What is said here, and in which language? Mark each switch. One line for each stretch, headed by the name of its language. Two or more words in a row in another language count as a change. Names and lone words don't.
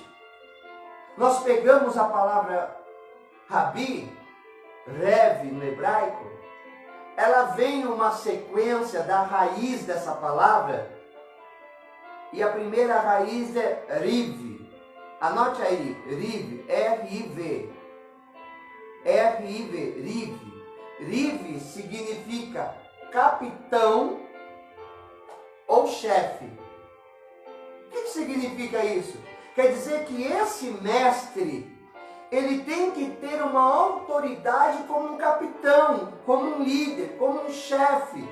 Portuguese: Nós pegamos a palavra Rabi, Rev no hebraico, ela vem uma sequência da raiz dessa palavra, e a primeira raiz é Riv. Anote aí, Riv, R-I-V. R-I-V, Riv. Riv significa capitão ou chefe. O que significa isso? Quer dizer que esse mestre, ele tem que ter uma autoridade como um capitão, como um líder, como um chefe.